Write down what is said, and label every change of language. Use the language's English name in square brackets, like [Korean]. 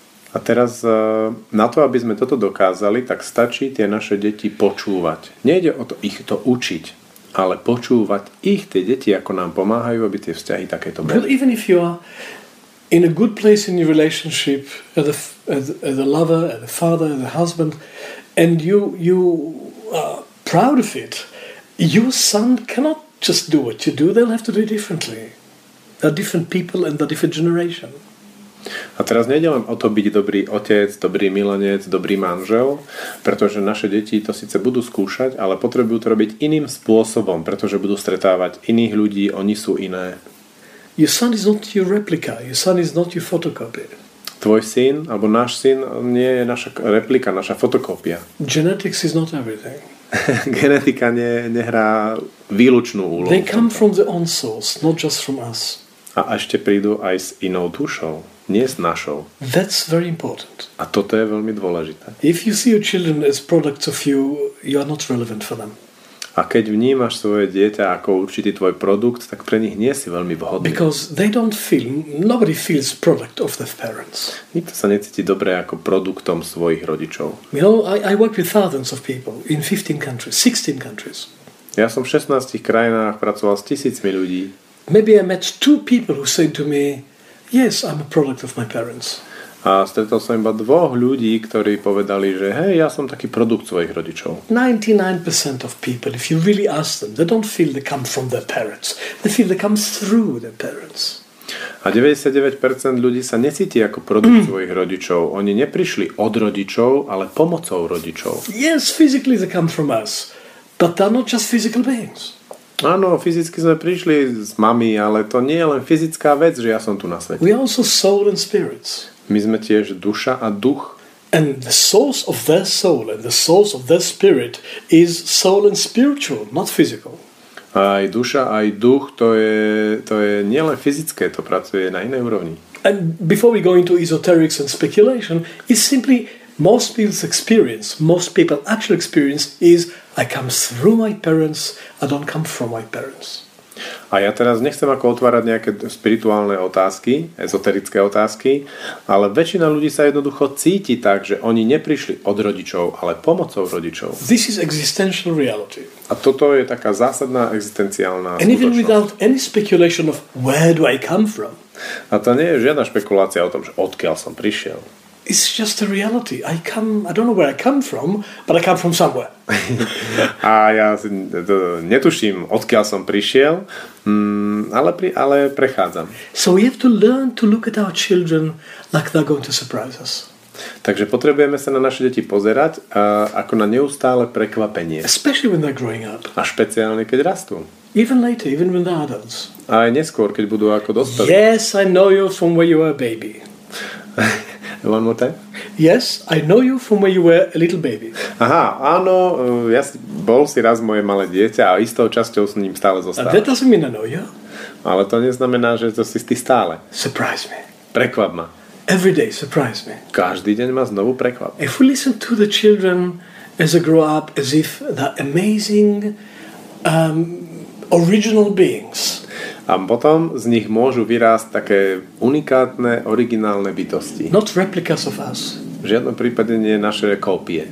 [Slovak] A teraz na to, aby sme toto dokázali, tak stačí tie naše deti počúvať. Nejde o to ich to učiť, ale počúvať ich, tie deti, ako nám pomáhajú, aby tie vzťahy takéto boli. [English] Well, even if you are in a good place in your relationship as a lover, as a father, as a husband, and you are proud of it, your son cannot just do what you do. They'll have to do it differently. They're different people and they're different generation. [Slovak] A teraz nejde len o to byť dobrý otec, dobrý milenec, dobrý manžel, pretože naše deti to síce budú skúšať, ale potrebujú to robiť iným spôsobom, pretože budú stretávať iných ľudí, oni sú iné. [English] Your son is not your replica. Your son is not your photocopy. [Slovak] Tvoj syn, alebo náš syn nie je naša replika, naša fotokópia. [English] Genetics is not everything. [Slovak] Genetika nehrá výlučnú úlohu. [English] They come from the own source, not just from us. [Slovak] A ešte prídu aj s inou dušou, nie s našou. [English] That's very important. [Slovak] A toto je veľmi dôležité. [English] If you see your children as products of you, you are not relevant for them. [Slovak] A keď vnímaš svoje dieťa ako určitý tvoj produkt, tak pre nich nie si veľmi vhodný. [English] Because they don't feel, nobody feels product of their parents. [Slovak] Nikto sa necíti dobre ako produktom svojich rodičov. [English] You know, I work with thousands of people in 15 countries, 16 countries. [Slovak] Ja som v 16 krajinách pracoval s tisícmi ľudí. [English] Maybe I met 2 people who said to me, yes, I'm a product of my parents. [Slovak] A stretol som iba 2 ľudí, ktorí povedali, že hej, ja som taký produkt svojich rodičov. [English] 99% of people, if you really ask them, they don't feel they come from their parents. They feel they come through their parents. [Slovak] A 99% ľudí sa necíti ako produkt svojich rodičov. Oni neprišli od rodičov, ale pomocou rodičov. [English] Yes, physically they come from us, but they're not just physical beings. [Slovak] Áno, fyzicky sme prišli z mami, ale to nie je len fyzická vec, že ja som tu na svete. [English] We are also soul and spirits. [Slovak] My sme tiež duša a duch. [English] And the source of their soul and the source of their spirit is soul and spiritual, not physical. [Slovak] Aj duša, aj duch, to je nielen fyzické, to pracuje na inej úrovni. [English] And before we go into esoterics and speculation, it's simply most people's experience, most people actual experience is I come through my parents, I don't come from my parents. [Slovak] A ja teraz nechcem ako otvárať nejaké spirituálne otázky, ezoterické otázky, ale väčšina ľudí sa jednoducho cíti tak, že oni neprišli od rodičov, ale pomocou rodičov. [English] This is existential reality. [Slovak] A toto je taká zásadná existenciálna [English] And even [Slovak] skutočnosť. [English] without any speculation of where do I come from, [Slovak] A to nie je žiadna špekulácia o tom, že odkiaľ som prišiel. [English] it's just a reality. I don't know where I come from, but I come from somewhere. [Slovak] A ja netuším, odkiaľ som prišiel, ale prechádzam. [English] So we have to learn to look at our children like they're going to surprise us. [Slovak] Takže potrebujeme sa na naše deti pozerať ako na neustále prekvapenie. [English] Especially when they're growing up. [Slovak] A špeciálne, keď rastú. [English] Even later, even when they're adults. [Slovak] A aj neskôr, keď budú ako dospelí. [English] Yes, I know you from where you were a baby. One more time? Yes, I know you from where you were a little baby. [Slovak] Aha, áno, bol si raz moje malé dieťa a istou časťou s ním stále [English] That [Slovak] zostávaš. [English] doesn't mean I know you. [Slovak] Ale to neznamená, že to si ty stále. [English] Surprise me. [Slovak] Prekvap ma. [English] Every day, surprise me. [Slovak] Každý deň ma znovu prekvap. [English] If we listen to the children as they grow up as if they're amazing, original beings. [Slovak] A potom z nich môžu vyrásť také unikátne, originálne bytosti. [English] Not replicas of us. [Slovak] V žiadnom prípade nie naše kópie.